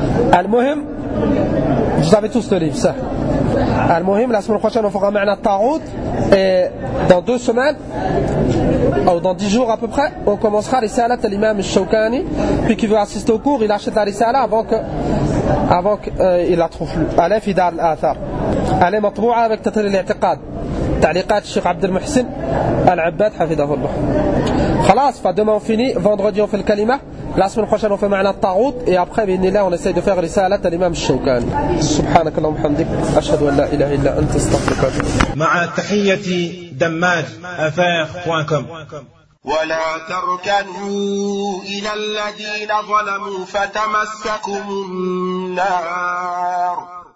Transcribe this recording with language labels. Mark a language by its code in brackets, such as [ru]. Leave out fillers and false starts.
[fr] Al-Muhim, vous avez tous le livre, ça. Al-Muhim, la semaine prochaine, on fera ma'na ta'out. Et dans deux semaines, ou dans 10 jours à peu près, on commencera les salats à l'imam Shoukani. Puis qui veut assister au cours, il achète la risala avant qu'il la trouve plus. Allez, Fidal Athar. Allez, Matrou'a avec Tatari l'Ertiqad. [ar] تعليقات الشيخ عبد المحسن العباد حفظه الله. خلاص فدمان فيني [fr] vendredi on fait le kalima la semaine prochaine on fait معنى الطاغوت et après بإذن الله on essaye de faire رسالة الإمام الشوكاني. [ar] سبحانك اللهم وبحمدك أشهد أن لا إله إلا أنت أستغفرك. مع تحية دماج افاق.com. ولا تركنوا إلى الذين ظلموا فتمسكم النار.